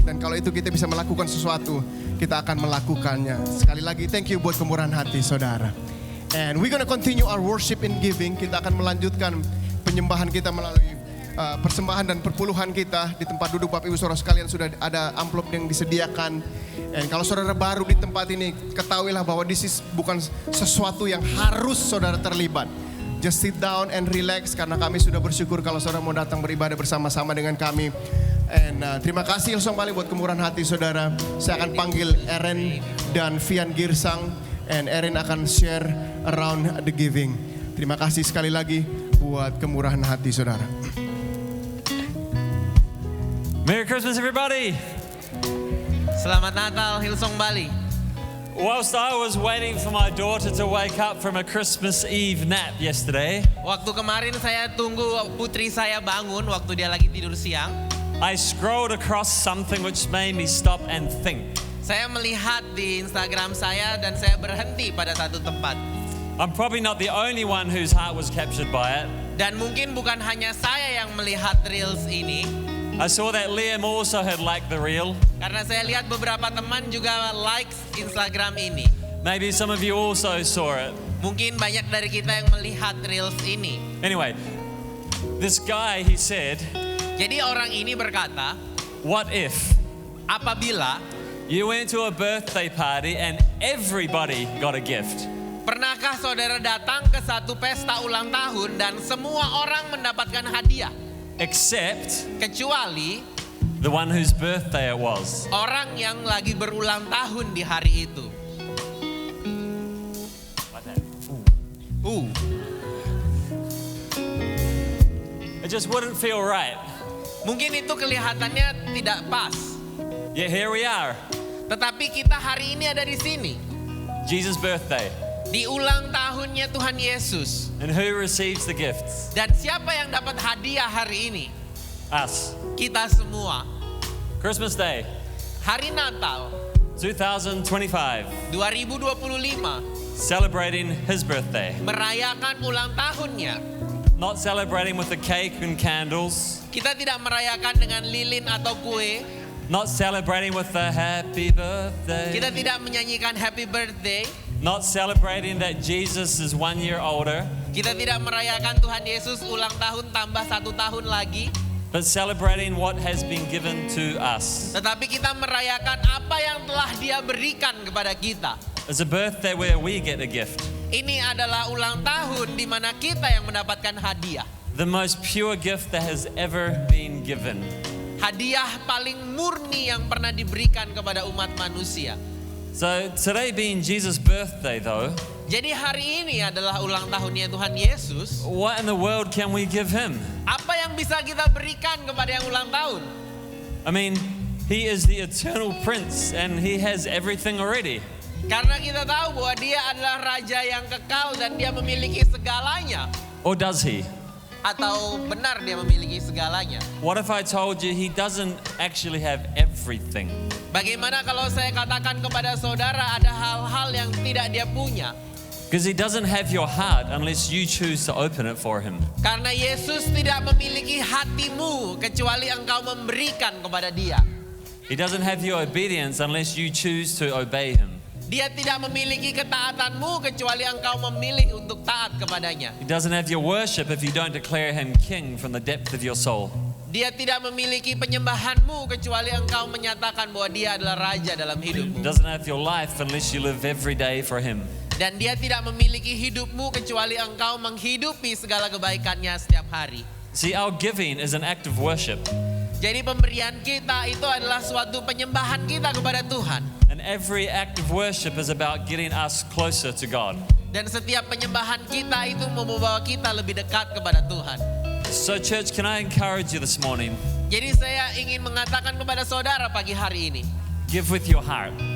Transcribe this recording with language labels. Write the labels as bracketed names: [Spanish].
[Indonesian] Dan kalau itu kita bisa melakukan sesuatu, kita akan melakukannya. Sekali lagi [English] thank you [Indonesian] buat kemurahan hati saudara. [English] And we're gonna continue our worship and giving. [Indonesian] Kita akan melanjutkan penyembahan kita melalui persembahan dan perpuluhan kita. Di tempat duduk Bapak Ibu Saudara sekalian sudah ada amplop yang disediakan. Dan kalau saudara baru di tempat ini, ketahuilah bahwa [English] this is [Indonesian] bukan sesuatu yang harus saudara terlibat. [English] Just sit down and relax, [Indonesian] karena kami sudah bersyukur kalau saudara mau datang beribadah bersama-sama dengan kami. [English] And [Indonesian] terima kasih Hillsong Bali buat kemurahan hati saudara. Saya akan panggil Erin dan Vian Girsang, [English] and [Indonesian] Erin akan [English] share around the giving. [Indonesian] Terima kasih sekali lagi buat kemurahan hati saudara. [English] Merry Christmas everybody! [Indonesian] Selamat Natal Hillsong Bali. [English] Whilst I was waiting for my daughter to wake up from a Christmas Eve nap yesterday, [Indonesian] Waktu kemarin saya tunggu putri saya bangun waktu dia lagi tidur siang, [English] I scrolled across something which made me stop and think. [Indonesian] saya melihat di Instagram saya dan saya berhenti pada satu tempat. [English] I'm probably not the only one whose heart was captured by it. [Indonesian] Dan mungkin bukan hanya saya yang melihat reels ini, [English] I saw that Liam also had liked the reel. [Indonesian] karena saya lihat beberapa teman juga likes Instagram ini. [English] Maybe some of you also saw it. [Indonesian] Mungkin banyak dari kita yang melihat reels ini. [English] Anyway, this guy, he said, [Indonesian] Jadi orang ini berkata, [English] what if [Indonesian] apabila [English] you went to a birthday party and everybody got a gift? [Indonesian] pernahkah saudara datang ke satu pesta ulang tahun dan semua orang mendapatkan hadiah, [English] Except [Indonesian] kecuali [English] the one whose birthday it was. [Indonesian] orang yang lagi berulang tahun di hari itu. [English] It just wouldn't feel right. [Indonesian] Mungkin itu kelihatannya tidak pas. [English] Yet here we are, [Indonesian] Tetapi kita hari ini ada di sini. [English] Jesus' birthday. [Indonesian] Di ulang tahunnya Tuhan Yesus. [English] And who receives the gifts? [Indonesian] Dan siapa yang dapat hadiah hari ini? [English] Us. [Indonesian] Kita semua. [English] Christmas Day, [Indonesian] Hari Natal [English] 2025. [Indonesian] 2025 [English] Celebrating his birthday. [Indonesian] merayakan ulang tahunnya. [English] Not celebrating with the cake and candles. [Indonesian] Kita tidak merayakan dengan lilin atau kue. [English] Not celebrating with the happy birthday. [Indonesian] Kita tidak menyanyikan [English] happy birthday. Not celebrating that Jesus is 1 year older. [Indonesian] Kita tidak merayakan Tuhan Yesus ulang tahun tambah 1 tahun lagi. [English] But celebrating what has been given to us. [Indonesian] Tetapi kita merayakan apa yang telah Dia berikan kepada kita. [English] It's a birthday where we get a gift. [Indonesian] Ini adalah ulang tahun di mana kita yang mendapatkan hadiah. [English] The most pure gift that has ever been given. [Indonesian] Hadiah paling murni yang pernah diberikan kepada umat manusia. [English] So today being Jesus' birthday though, [Indonesian] Jadi hari ini adalah ulang tahunnya Tuhan Yesus. [English] what in the world can we give him? [Indonesian] Apa yang bisa kita berikan kepada yang ulang tahun? [English] I mean, he is the eternal prince and he has everything already. [Indonesian] Karena kita tahu bahwa Dia adalah Raja yang kekal dan Dia memiliki segalanya. [English] Or does he? [Indonesian] Atau benar Dia memiliki segalanya? [English] What if I told you he doesn't actually have everything? [Indonesian] Bagaimana kalau saya katakan kepada saudara ada hal-hal yang tidak Dia punya? [English] Because he doesn't have your heart unless you choose to open it for him. [Indonesian] Karena Yesus tidak memiliki hatimu kecuali engkau memberikan kepada Dia. [English] He doesn't have your obedience unless you choose to obey him. [Indonesian] Dia tidak memiliki ketaatanmu kecuali engkau memilih untuk taat kepadanya. [English] He doesn't have your worship if you don't declare him king from the depth of your soul. [Indonesian] Dia tidak memiliki penyembahanmu kecuali engkau menyatakan bahwa dia adalah raja dalam [English] He [Indonesian] hidupmu. [English] doesn't have your life unless you live every day for him. [Indonesian] Dan dia tidak memiliki hidupmu kecuali engkau menghidupi segala kebaikannya setiap hari. [English] See, our giving is an act of worship. [Indonesian] Jadi pemberian kita itu adalah suatu penyembahan kita kepada Tuhan. [English] And every act of worship is about getting us closer to God. [Indonesian] Dan setiap penyembahan kita itu membawa kita lebih dekat kepada Tuhan. [English] So church, can I encourage you this morning? [Indonesian] Jadi saya ingin mengatakan kepada saudara pagi hari ini, [English] Give with your heart.